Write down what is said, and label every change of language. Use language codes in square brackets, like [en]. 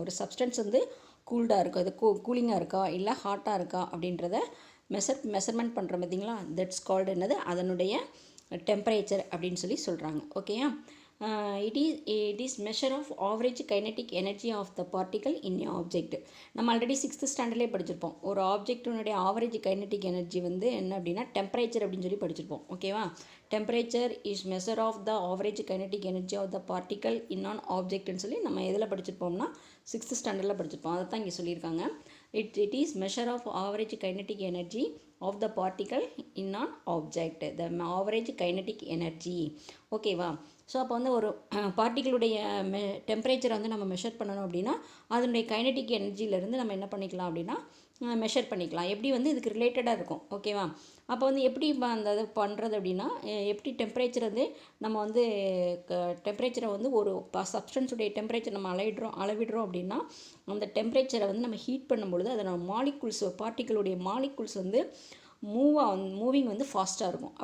[ta] ஒரு சப்ஸ்டன்ஸ் வந்து கூல்டாக இருக்கா, அது கூலிங்காக இருக்கா இல்லை ஹாட்டாக இருக்கா அப்படின்றத மெஷர்மெண்ட் பண்ணுற பார்த்தீங்களா, [en] that's called [ta] என்னது, அதனுடைய டெம்பரேச்சர் அப்படின்னு சொல்லி சொல்கிறாங்க. ஓகேயா? [en] it is measure of average kinetic energy of the particle in a object. [ta] நம்ம ஆல்ரெடி 6th ஸ்டாண்டர்ட்லேயே படிச்சிருப்போம். ஒரு ஆப்ஜெக்டினுடைய ஆவரேஜ் கைனட்டிக் எனர்ஜி வந்து என்ன அப்படின்னா டெம்பரேச்சர் அப்படின்னு சொல்லி படிச்சிருப்போம். ஓகேவா? [en] temperature is measure of the average kinetic energy of the particle in an ஆப்ஜெக்ட்னு [ta] சொல்லி நம்ம எதில் படிச்சிருப்போம்னா 6th ஸ்டாண்டர்டில் படிச்சிருப்போம். அதை தான் இங்கே சொல்லியிருக்காங்க. [en] it is measure of average kinetic energy of the particle in an object, the average kinetic energy. [ta] ஓகேவா? ஸோ அப்போ வந்து ஒரு பார்ட்டிகளுடைய டெம்பரேச்சரை வந்து நம்ம மெஷர் பண்ணணும் அப்படின்னா அதனுடைய கைனட்டிக் எனர்ஜியிலேருந்து நம்ம என்ன பண்ணிக்கலாம் அப்படின்னா மெஷர் பண்ணிக்கலாம். எப்படி வந்து இதுக்கு ரிலேட்டடாக இருக்கும். ஓகேவா? அப்போ வந்து எப்படி அந்த இது பண்ணுறது அப்படின்னா எப்படி டெம்பரேச்சர் வந்து நம்ம வந்து டெம்பரேச்சரை வந்து ஒரு சப்ஸ்டன்ஸுடைய டெம்பரேச்சர் நம்ம அளவிடுறோம் அப்படின்னா அந்த டெம்பரேச்சரை வந்து நம்ம ஹீட் பண்ணும்பொழுது அதோட மாலிகுல்ஸ், பார்ட்டிகளுடைய மாலிகுல்ஸ் வந்து மூவிங் வந்து ஃபாஸ்ட்டாக இருக்கும்.